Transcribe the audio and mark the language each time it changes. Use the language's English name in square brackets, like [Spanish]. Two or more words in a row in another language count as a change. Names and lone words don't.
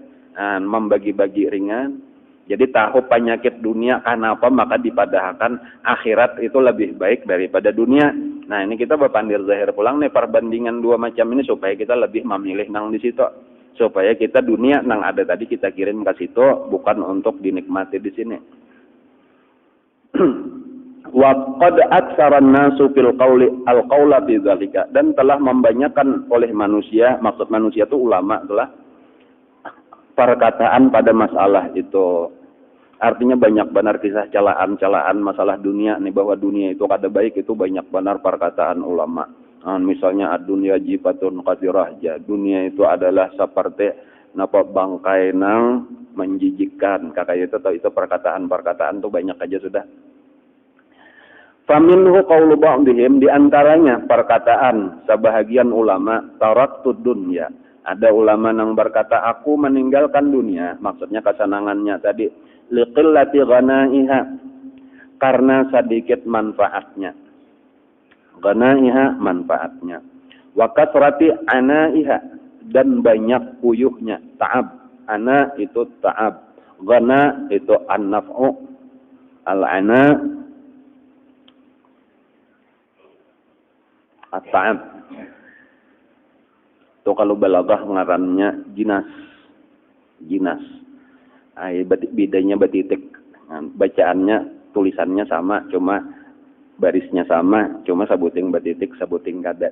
[Banjar] Nah, membagi-bagi ringan. Jadi tahu penyakit dunia kenapa maka dipadahkan akhirat itu lebih baik daripada dunia. Nah ini kita berpandir zahir pulang nih perbandingan dua macam ini supaya kita lebih memilih nang di situ. Supaya kita dunia nang ada tadi kita kirim ke situ bukan untuk dinikmati di sini. [Arabic] وقد أكثر الناس في القول القول بذلك [Banjar] dan telah membanyakan oleh manusia, maksud manusia itu ulama telah perkataan pada masalah itu. Artinya banyak benar kisah celaan masalah dunia nih, bahwa dunia itu kada baik, itu banyak benar perkataan ulama. Misalnya [Arabic] الدنيا جيفة قذرة, [Banjar] dunia itu adalah seperti napa bangkai nang menjijikkan. Kakak itu perkataan-perkataan tuh banyak aja sudah. [Arabic] فمنه قول بعضهم, [Banjar] di antaranya perkataan sebahagian ulama [Arabic] تركت الدنيا. [Banjar] Ada ulama yang berkata aku meninggalkan dunia, maksudnya kesenangannya tadi [Arabic] لقلة غنائها, [Banjar] karena sedikit manfaatnya. Ghanaiha manfaatnya. [Arabic] وكثرة عنائها, [Banjar] dan banyak puyuhnya. [Arabic] تعب، عناء itu تعب، غناء itu النفع، العناء التعب. [Banjar] Itu kalau balaghah ngarannya jinas. Bedanya betitik. Bacaannya, tulisannya sama, cuma barisnya sama, cuma sabuting betitik, sabuting kada.